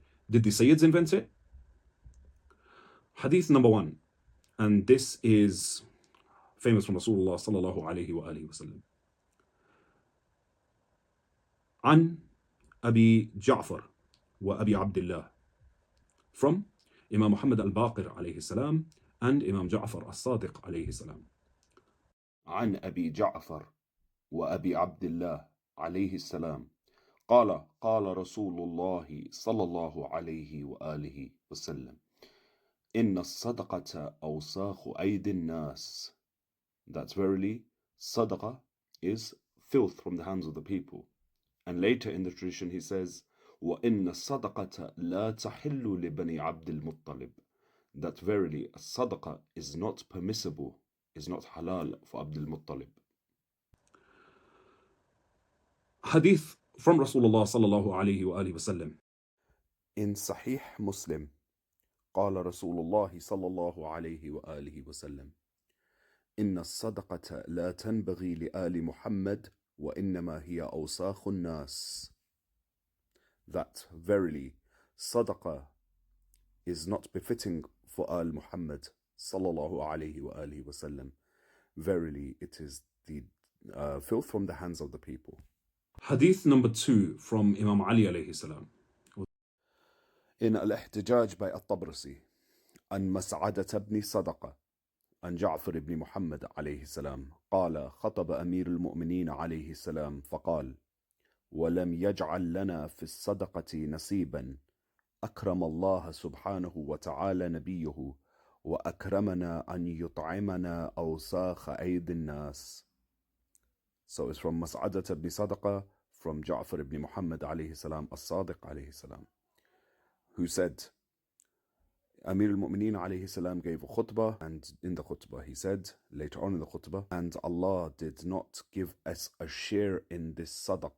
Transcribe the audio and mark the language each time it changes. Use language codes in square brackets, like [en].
[en] Did the Sayyids invent it? Hadith number 1, and this is famous from Rasulullah sallallahu alayhi wa alihi wa sallam. [ar] عن أبي جعفر وأبي عبد الله, [en] from Imam Muhammad al-Baqir alayhi salam and Imam Ja'far al-Sadiq alayhi salam. [ar] عن أبي جعفر وأبي عبد الله عليه السلام قال قال رسول الله صلى الله عليه وآله وسلم إن الصدقة أوساخ أيدي الناس, [en] that verily sadaqah is filth from the hands of the people. And later in the tradition he says [ar] وَإِنَّ الصَّدَقَةَ لَا تَحِلُّ لِبَنِي عَبْدِ الْمُطَّلِبِ, [en] that verily a sadaqah is not permissible, is not halal for Abdul Muttalib. Hadith from Rasulullah sallallahu alayhi wa alihi wasallam. In Sahih Muslim, [ar] قال رسول الله صلى الله عليه وآله وسلم: إن الصدقة لا تنبغي لآل محمد وإنما هي أوساخ الناس. [en] That verily sadaqah is not befitting for Al Muhammad sallallahu alayhi wa alihi wasallam. Verily it is the filth from the hands of the people. Hadith number 2 from Imam Ali alayhi salam. In Al-Ihtijaj by At-Tabrasi, [ar] عن مسعدة بن صدقة عن جعفر بن محمد عليه السلام قال: خطب أمير المؤمنين عليه السلام فقال: ولم يجعل لنا في الصدقة نصيبا أكرم الله سبحانه وتعالى نبيه وأكرمنا أن يطعمنا أوساخ أيدي الناس. [en] So it's from Mas'adat ibn Sadaqah from Ja'far ibn Muhammad alayhi salam, as-Sadiq alayhi salam, who said, Amir al-Mu'mineen alayhi salam gave a khutbah, and in the khutbah he said, later on in the khutbah, and Allah did not give us a share in this sadaqah.